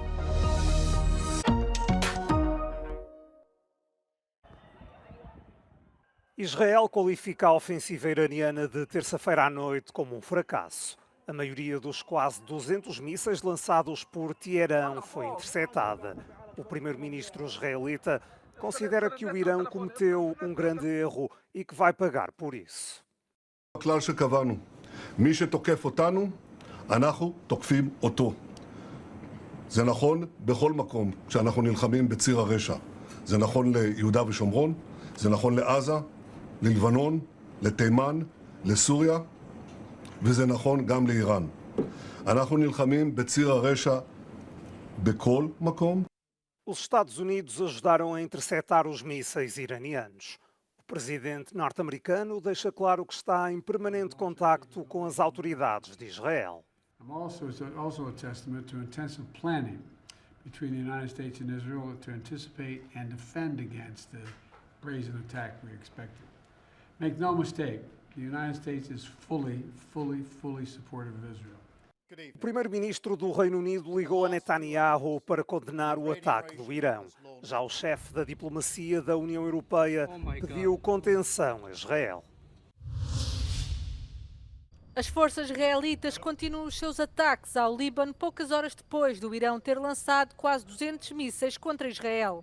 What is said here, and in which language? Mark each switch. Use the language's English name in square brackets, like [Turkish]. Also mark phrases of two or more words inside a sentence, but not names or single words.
[Portuguese] Israel qualifica a ofensiva iraniana de terça-feira à noite como um fracasso. A maioria dos quase 200 mísseis lançados por Teherã foi interceptada. O primeiro-ministro israelita considera que o Irão cometeu um grande erro e que vai pagar por isso. [Hebrew] הכלל שקבענו, מי שתוקף אותנו, אנחנו תוקפים אותו. זה נכון בכל מקום כשאנחנו נלחמים בציר הרשע. זה נכון ליהודה ושומרון, זה נכון לעזה, ללבנון, לתימן, לסוריה, וזה נכון גם לאיראן. אנחנו נלחמים בציר הרשע בכל מקום. [Portuguese] Os Estados Unidos ajudaram a interceptar os mísseis iranianos. O presidente norte-americano deixa claro que está em permanente contacto com as autoridades de Israel. [English] It's also a testament to intensive planning between the United States and Israel to anticipate and defend against the brazen attack we expected. Make no mistake, the United States is fully supportive of Israel. [Portuguese] O primeiro-ministro do Reino Unido ligou a Netanyahu para condenar o ataque do Irão. Já o chefe da diplomacia da União Europeia pediu contenção a Israel. As forças israelitas continuam os seus ataques ao Líbano poucas horas depois do Irão ter lançado quase 200 mísseis contra Israel.